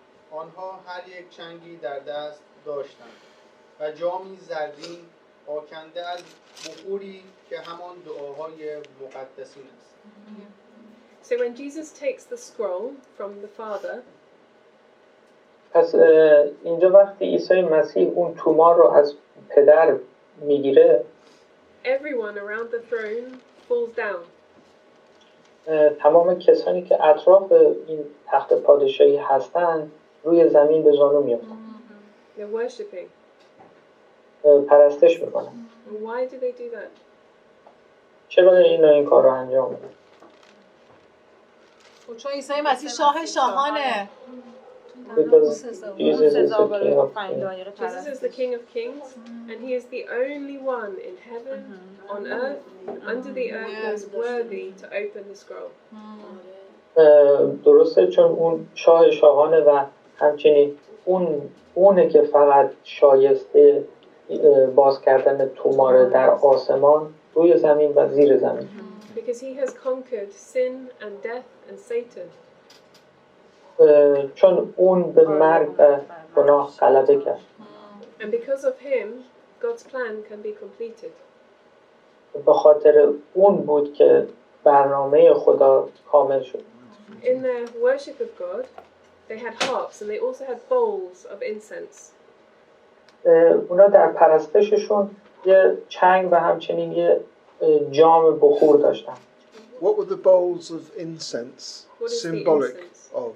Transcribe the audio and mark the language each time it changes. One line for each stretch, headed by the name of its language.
Persian: آنها هر یک چنگی در دست داشتند و جامی زرین آکنده از بخوری که همان دعاهای مقدسین است.
English: So when Jesus takes the scroll from the Father,
Persian: پس اینجا وقتی عیسی مسیح اون تومار رو از پدر میگیره،
English: everyone around the throne falls down.
Persian: تمام کسانی که اطراف این تخت پادشاهی هستند روی زمین به زانو میافتند.
English: They're worshipping.
Persian: پرستش میکنن.
English: Why do they do that?
Persian: چرا این کار رو انجام میدن؟ چون عیسی مسیح شاه شاهانه.
English: Because Jesus is the King of Kings, and he is the only one in heaven, on earth, and under the earth who is worthy to open the scroll.
Persian: درسته چون اون شاه شاهانه و همچنین اونه که فقط شایسته باز کردن تومار در آسمان، روی زمین و زیر زمین.
English: Because he has conquered sin and death and Satan.
Persian: چون اون به مرگ و گناه غلبه کرد.
English: And because of him, God's plan can be completed.
Persian: به خاطر اون بود که برنامه خدا کامل شد.
English: In their worship of God, they had harps and they also had bowls of incense.
Persian: اونا در پرستششون یه چنگ و همچنین یه جام بخور داشتن.
English: What were the bowls of incense symbolic of?